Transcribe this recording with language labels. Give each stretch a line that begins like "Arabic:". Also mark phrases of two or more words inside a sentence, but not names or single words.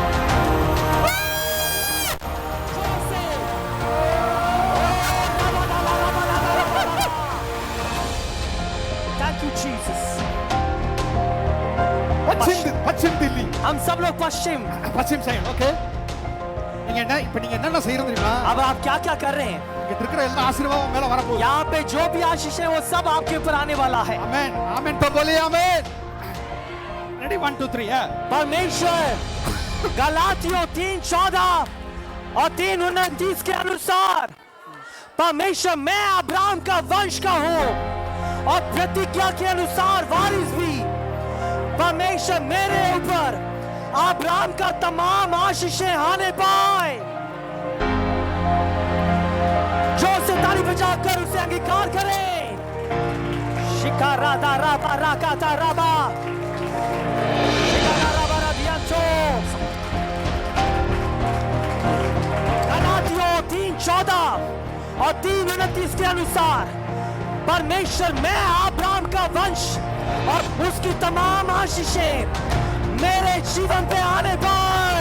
English: Thank you Jesus।
Hindi: पश्चिम दिल्ली, हम सब लोग पश्चिम
English: side. OK,
Tamil: நீங்க என்ன செய்யறது தெரியுமா?
Hindi: अब आप क्या क्या कर रहे हैं?
Tamil: இங்க இருக்கிற எல்லா ஆசீர்வாதமும் மேல வர போகுது।
Hindi: यहाँ पे जो भी आशीष है वो सब आपके ऊपर आने वाला है। आमीन आमीन तो बोलिए आमीन। रेडी 1 2 3 है। परमेश्वर गलातियों 3:14 और 3:29 के अनुसार परमेश्वर मैं अब्राहम का वंश का हूँ और प्रतिज्ञा के अनुसार वारिस भी। परमेश्वर मेरे ऊपर अब्राहम का तमाम आशीषें आने पाए। जो से से ताली बजाकर उसे अंगीकार करें। शिका राधा राबा राकाता राबा शिका राबा राधियांचो। गलातियों 3:14 और 3:29 के अनुसार परमेश्वर मैं अब्राहम का वंश और उसकी तमाम आशीषें मेरे जीवन पे आने पाए।